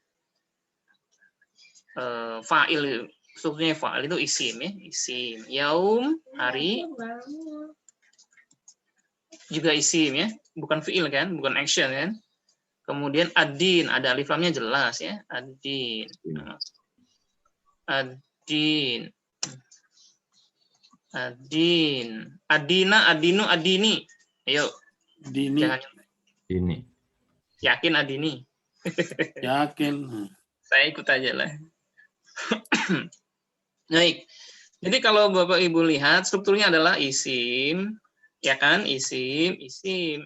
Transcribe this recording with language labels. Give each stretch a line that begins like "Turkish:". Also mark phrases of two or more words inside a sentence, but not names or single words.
Indonesian: Fa'il strukturnya fa'il itu isim ya, isim. Yaum hari juga isim ya, bukan fi'il kan, bukan action kan. Kemudian ad-din, ada alif lamnya jelas ya,
Arabic: ad-din. Ad-din. Ad-din. Adina, adinu, adini.
Indonesian: Ayo.
Arabic: Dini.
Indonesian: Jangan Ini. yakin adini. Yakin. Saya ikut aja lah. Baik. Jadi kalau Bapak Ibu lihat strukturnya adalah isim, ya kan? Isim, isim.